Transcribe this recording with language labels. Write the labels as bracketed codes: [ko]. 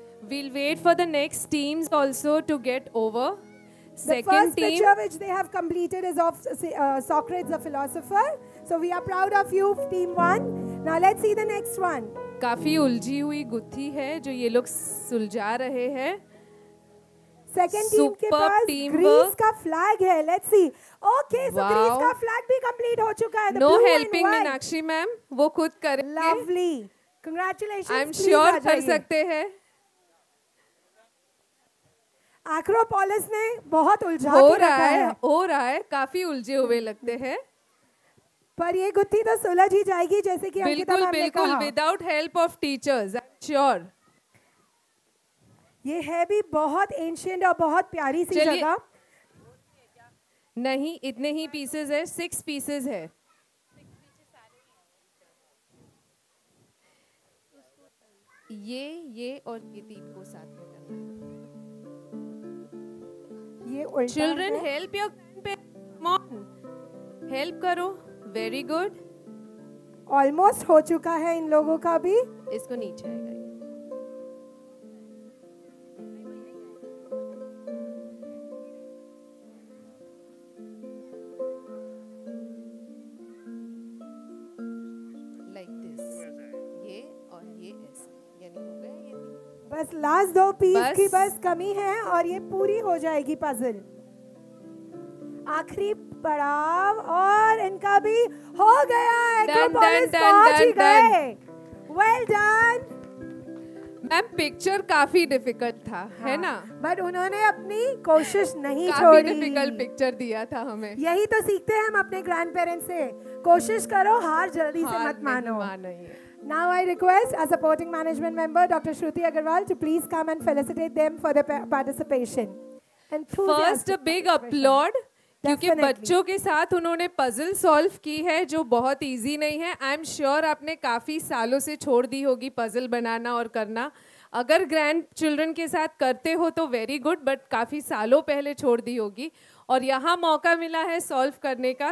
[en] We'll wait for the next teams also to get over. The first picture which they have completed is of Socrates, the philosopher. So we are proud of you, team 1. Now let's see the next one. [hi] काफी उलझी हुई गुत्थी है जो ये लोग सुलझा रहे हैं। [en] Second team [hi] के पास ग्रीस का फ्लैग है. [en] Let's see. Okay, so [hi] Greece का फ्लैग भी complete हो चुका है. [en] No helping [hi] मीनाक्षी मैम, वो खुद करेंगे. [en] Lovely. Congratulations. I'm sure [hi] कर सकते हैं. एक्रोपोलिस ने बहुत उलझा के रखा है. हो रहा है, काफी उलझे हुए लगते हैं. पर ये गुत्थी तो सुलझ ही जाएगी जैसे कि अंकिता मैम ने कहा. [en] Without help of teachers, I am sure. [hi] ये है भी बहुत एंशिएंट और बहुत प्यारी सी जगह. नहीं, इतने ही पीसेस है, 6 पीसेस है. ये और ये 3 को साथ में करना है. [en] Children, help your grandparents. Come on, help करो. Very good. [hi] Almost हो चुका है इन लोगों का भी. इसको नीचे आएगा. [en] Like this. [hi] ये और ये ऐसे. यानी हो गया ये. बस लास्ट 2 पीस की बस कमी है और ये पूरी हो जाएगी पजल. आखिरी पड़ाव और इनका भी हो गया. एक्रोपोलिस पहुंच ही गए. Well done. मैम पिक्चर काफी डिफिकल्ट था, है ना? बट उन्होंने अपनी कोशिश नहीं छोड़ी. काफी डिफिकल्ट पिक्चर दिया था हमें. यही तो सीखते हैं हम अपने ग्रैंड पेरेंट्स से. कोशिश करो, हार जल्दी से मत मानो. [en] Now I request our supporting management member, Dr. Shruti Agarwal, to please come and felicitate them for their participation. First, a big applaud, [hi] क्योंकि बच्चों के साथ उन्होंने पजल सॉल्व की है जो बहुत इजी नहीं है. [en] I am sure [hi] आपने काफ़ी सालों से छोड़ दी होगी पजल बनाना और करना. अगर ग्रैंड चिल्ड्रन के साथ करते हो तो [en] very good, but [hi] काफ़ी सालों पहले छोड़ दी होगी और यहाँ मौका मिला है सॉल्व करने का.